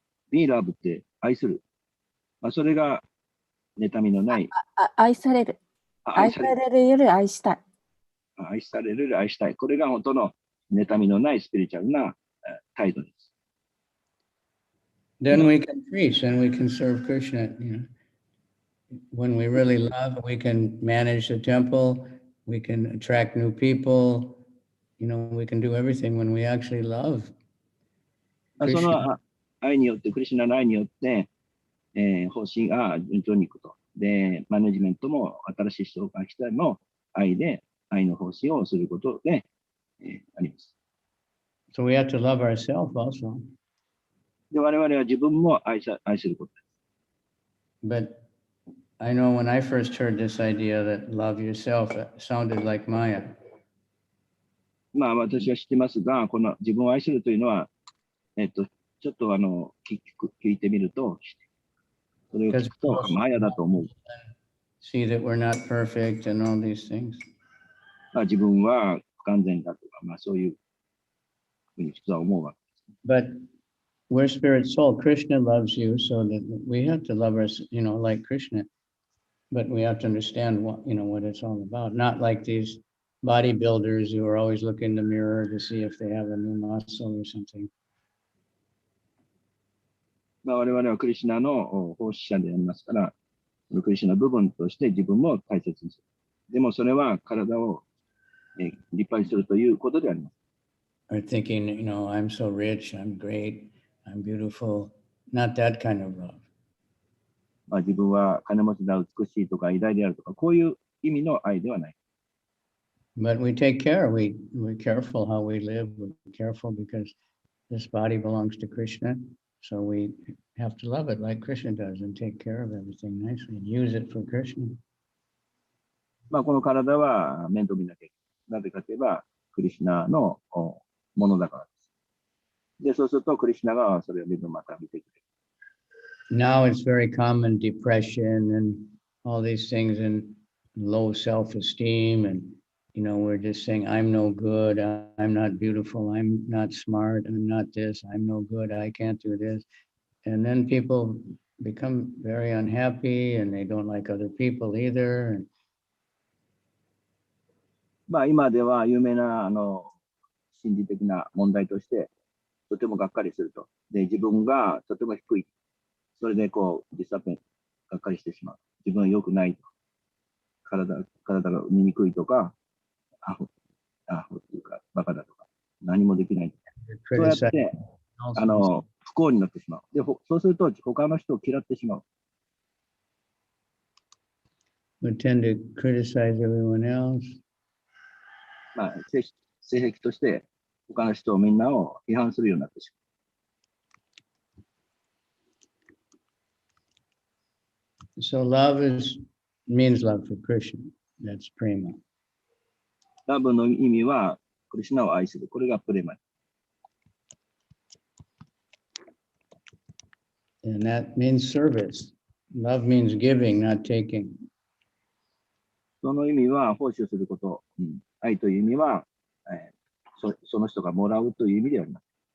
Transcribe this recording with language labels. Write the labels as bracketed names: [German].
[English] be love [Japanese] って愛する。まあ、それが妬みのない。愛される。愛さ愛される。れるより愛したい。愛されるより愛したい。これが本当の妬みのないスピリチュアルな態度です。 [English] Then we can preach and we can serve Krishna. When we really love, we can manage the temple, we can attract new people, we can do everything when we actually love [Japanese] そ [English] Krishna. [Japanese] の愛によって、クリシュナの愛によって、方針が順調にいくと。で、マネジメントも新しい人が来たの愛で、愛の方針をすることで、あります。 [English] So we have to love ourselves also. [Japanese] で、我々は自分も愛することです。 [English] But I know when I first heard this idea that love yourself, it sounded like Maya. [Japanese] まあ、私は知ってますが、この自分を愛するというのは、ちょっと聞いてみると、それを聞くと、マヤだと思う。 [English] See that we're not perfect and all these things. [Japanese] まあ、自分は不完全だとか、まあ、そういうふうに普通は思うわけです。 [English] But we're spirit soul. Krishna loves you, so that we have to love us, like Krishna. But we have to understand what it's all about. Not like these bodybuilders who are always looking in the mirror to see if they have a new muscle or something. [Japanese] まあ、我々はクリシュナの奉仕者でありますから、そのクリシュナ部分として自分も大切にする。でもそれは体を立派にするということであります。 [English] Or thinking, I'm so rich, I'm great, I'm beautiful. Not that kind of love. [Japanese] まあ、自分は金持ちだ、美しいとか偉大であるとか、こういう意味の愛ではない。 [English] But we take care. We're careful how we live. We're careful because this body belongs to Krishna. So we have to love it like Krishna does and take care of everything nicely and use it for Krishna. [Japanese] まあ、この体は面倒見なきゃいけない。なぜかといえば、クリシュナのものだからです。で、そうすると、クリシュナがそれを自分また見てくれる。 [English] Now it's very common depression and all these things and low self-esteem. And, we're just saying, I'm no good. I'm not beautiful. I'm not smart. I'm not this. I'm no good. I can't do this. And then people become very unhappy and they don't like other people either. [Japanese] まあ、今では有名な心理的な問題として、とてもがっかりすると。で、自分がとても低い。それでディスアペン、がっかりしてしまう。自分は良くないと。体が醜いとか、アホっていうか、バカだとか、何もできない。そうやって、不幸になってしまう。で、そうすると、他の人を嫌ってしまう。 [English] We tend to criticize everyone else. [Japanese] まあ、性癖として、他の人をみんなを批判するようになってしまう。 [English] So love means love for Krishna. That's prema. [Japanese] ラブの意味は、クリシュナを愛する。これがプレマ。 [English] And that means service. Love means giving, not taking. [Japanese] その意味は奉仕をすること。愛という意味は、その人がもらうという意味であります。